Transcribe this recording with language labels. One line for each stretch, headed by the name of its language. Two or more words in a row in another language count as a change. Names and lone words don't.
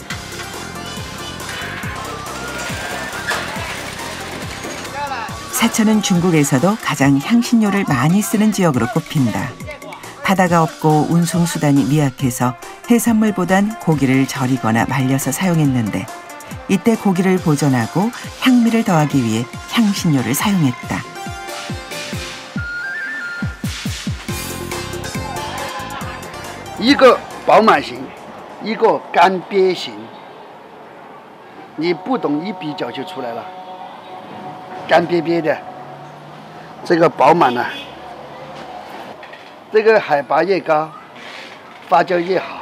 Korean: 사천은 중국에서도 가장 향신료를 많이 쓰는 지역으로 꼽힌다. 바다가 없고 운송수단이 미약해서 해산물보단 고기를 절이거나 말려서 사용했는데 이때 고기를 보존하고 향미를 더하기 위해 향신료를 사용했다.
Chinese: 一个饱满型，一个干瘪型，你不懂一比较就出来了。干瘪瘪的，这个饱满呢，这个海拔越高，发酵越好。